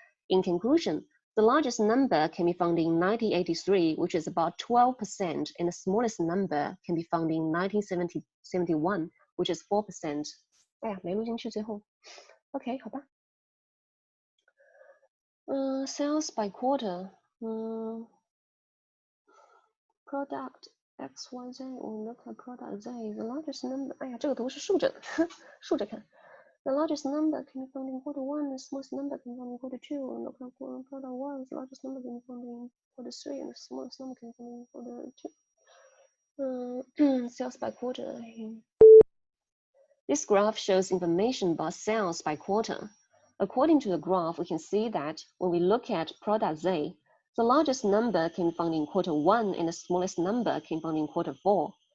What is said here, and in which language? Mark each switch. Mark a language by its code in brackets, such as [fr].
[en] In conclusion, the largest number can be found in 1983, which is about 12%, and the smallest number can be found in 1971, which is 4%. [zh] 哎呀，没录进去最后。OK， 好吧。 [en] Sales by quarter. Product XYZ. [zh] 我们看 product Z. [en] The largest number. [zh] 哎呀，这个图是竖着的，竖着看。 [en] The largest number can be found in quarter one. The smallest number can be found in quarter two. Look at product one. The largest number can be found in quarter three, and the smallest number can be found in quarter two. Sales by quarter. This graph shows information about sales by quarter. According to the graph, we can see that when we look at product Z, the largest number can be found in quarter one, and the smallest number can be found in quarter four.